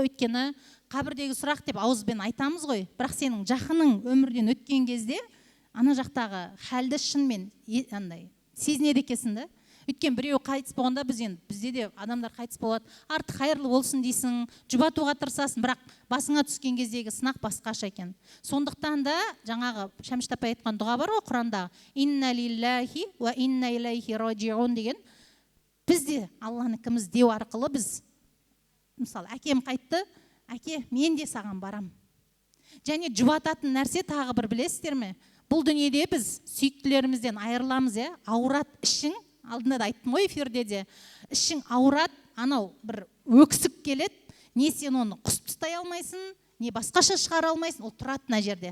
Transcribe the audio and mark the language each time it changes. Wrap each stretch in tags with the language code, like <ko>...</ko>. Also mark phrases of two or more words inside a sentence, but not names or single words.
<kk>Өйткені қабірдегі сұрақ деп ауызбен айтамыз ғой, бірақ сенің жақының өмірден өткен кезде ана жақтағы хәлді шынымен сезінеді екенсің. Өйткені біреу қайтыс болғанда бізде де адамдар қайтыс болады, арты қайырлы болсын дейсің, жұбатуға тырысасың, бірақ басыңа түскен кездегі сынақ басқаша екен. Сондықтан да жаңағы Шәмші апай айтқан дұға бар ғой Құрандағы,</kk> <ar>إنا لله وإنا إليه راجعون деген.</ar> <kk>Біз де Алланыкіміз деу арқылы біз, мысалы, әкем қайтты, әке, мен де саған барам. Және жұбататын нәрсе тағы бір білесіздер ме? Бұл дүниеде біз сүйіктілерімізден айырыламыз, ауырат ішің. Алдында да айттым ғой эфирде де, ішің ауырат, анау бір өксік келеді, не сен оны құсып ұстай алмайсың, не басқаша шығара алмайсың, ол тұрады мына жерде.</kk>